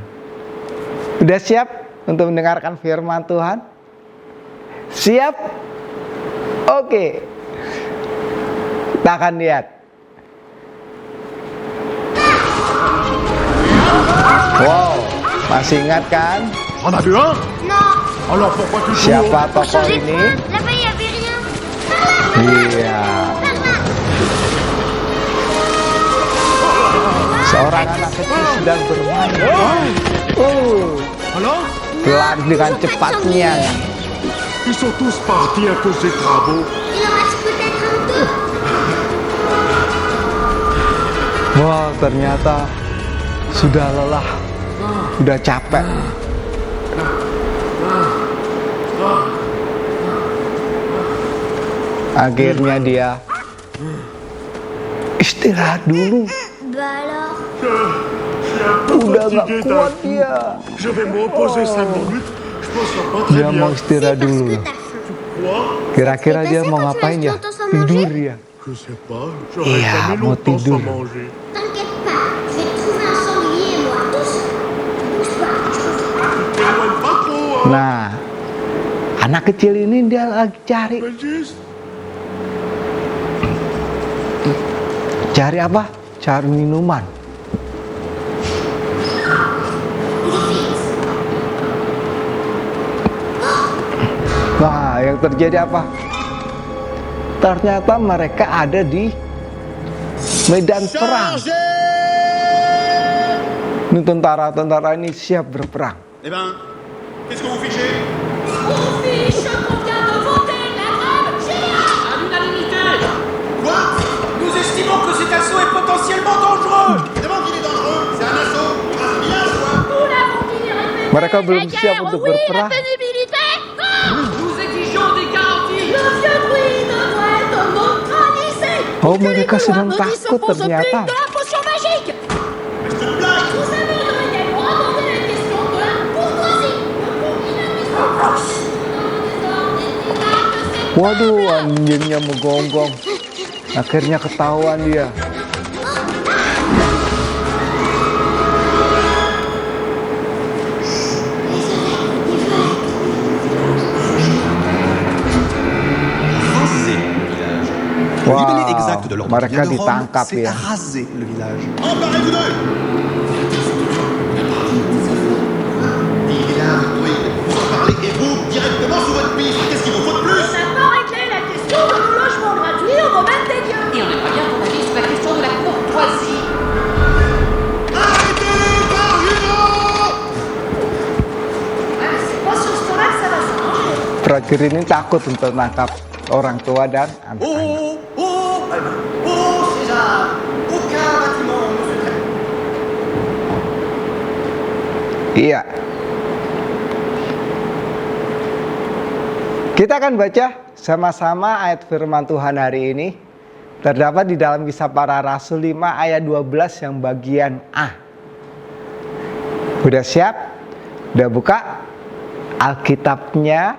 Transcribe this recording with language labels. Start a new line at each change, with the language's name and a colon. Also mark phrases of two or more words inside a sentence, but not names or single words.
Indonesian: Udah siap untuk mendengarkan firman Tuhan? Siap? Oke. Kita akan lihat. Wow, masih ingat kan?
French: On a bu un? Non, Alors pourquoi tu joues?
Indonesian: Siapa
French: pour
Indonesian: tokoh
French: changer de
Indonesian: ini?
French: feu, là-bas il y avait rien.
Indonesian: Iya. Seorang anak kecil sedang bermain.
French: Alors?
Indonesian: Pelan dengan cepatnya.
French: Ils sont tous partis à cause des travaux. Il en reste peut-être un ou deux.
Indonesian: Wah, ternyata sudah lelah, sudah capek. Akhirnya dia istirahat dulu.
French: Bah alors,
Indonesian: Udah gak kuat dia.
French: Je vais me reposer 5 minutes. Je pense que ça va pas
Indonesian: Dia
French: très
Indonesian: mau
French: bien.
Indonesian: istirahat
French: c'est parce
Indonesian: dulu.
French: que t'as faim. Quoi?
Indonesian: Kira-kira
French: Et
Indonesian: dia
French: t'as
Indonesian: mau
French: ça quand
Indonesian: ngapain
French: tu
Indonesian: ya?
French: restes longtemps sans manger?
Indonesian: Tidur ya?
French: Je sais pas. J'aurais
Indonesian: Iya,
French: jamais
Indonesian: mau
French: longtemps
Indonesian: tidur.
French: sans manger. T'inquiète pas, je vais te trouver un sanglier, moi. Doucement. Bouge pas. T'éloigne pas trop, hein?
Indonesian: Nah, anak kecil ini dia lagi cari apa? Cari minuman. Nah, yang terjadi apa? Ternyata mereka ada di medan perang. Ini tentara-tentara ini siap berperang.
French: Eh ben, qu'est-ce que vous fichez? On fiche qu'on vient de voter la grève générale à l'unanimité. Quoi? Nous estimons que cet assaut est potentiellement dangereux. Évidemment qu'il est dangereux. C'est un assaut. Ah, c'est bien, quoi. Nous l'avons dit et répété.
Indonesian: Mereka belum
French: La
Indonesian: siap
French: guerre,
Indonesian: untuk
French: oui,
Indonesian: berperang.
French: la pénibilité. Non. Nous exigeons des garanties. Le vieux bruit devrait être neutralisé. Oh, Que les
Indonesian: mereka
French: couloirs
Indonesian: sedang
French: ne
Indonesian: takut
French: disposent plus
Indonesian: ternyata.
French: de la potion magique. Mais c'est une blague. Vous avez également abordé la question de la courtoisie.
Indonesian: Waduh, anjingnya menggonggong. Akhirnya ketahuan dia.
French: Le
Indonesian: Wah,
French: libellé exact de l'ordre
Indonesian: mereka
French: de Rome,
Indonesian: ditangkap
French: c'est
Indonesian: ya.
French: raser le village. Emparez-vous d'eux. Il est là, oui. Vous en parlez et vous, directement sous votre piste. Qu'est-ce qu'il vous faut de plus? On n'a pas réglé la question de nos logements gratuits au domaine des dieux. Et on aimerait bien ton avis sur la question de la courtoisie. Arrêtez, Barjuno! C'est pas sur ce temps-là que ça va s'arranger.
Indonesian: Prajurit ini takut untuk menangkap orang tua dan anak-anak.
French: César! Aucun bâtiment ne se traite.
Indonesian: Iya. Kita akan baca sama-sama ayat firman Tuhan hari ini. Terdapat di dalam Kisah Para Rasul 5 ayat 12 yang bagian A. Udah siap? Udah buka Alkitabnya?